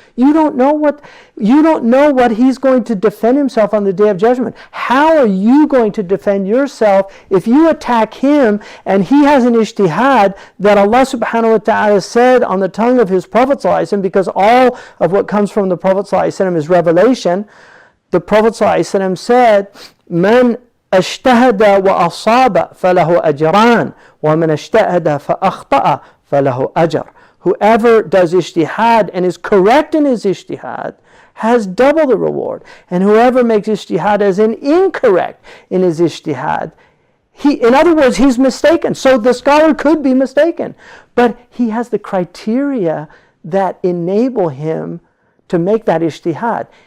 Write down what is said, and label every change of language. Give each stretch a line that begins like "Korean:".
English: You don't know what he's going to defend himself on the Day of Judgment. How are you going to defend yourself if you attack him and he has an ijtihad that Allah subhanahu wa ta'ala said on the tongue of his Prophet sallallahu alaihi wasallam, because all of what comes from the Prophet sallallahu alaihi wasallam is revelation. The Prophet sallallahu alaihi wasallam said,
Arabic: "Man اجتهد وأصاب فله أجران ومن اجتهد فأخطأ فله أجر."
English: Whoever does ijtihad and is correct in his ijtihad has double the reward. And whoever makes ijtihad as incorrect in his ijtihad, in other words, he's mistaken. So the scholar could be mistaken. But he has the criteria that enable him to make that ijtihad.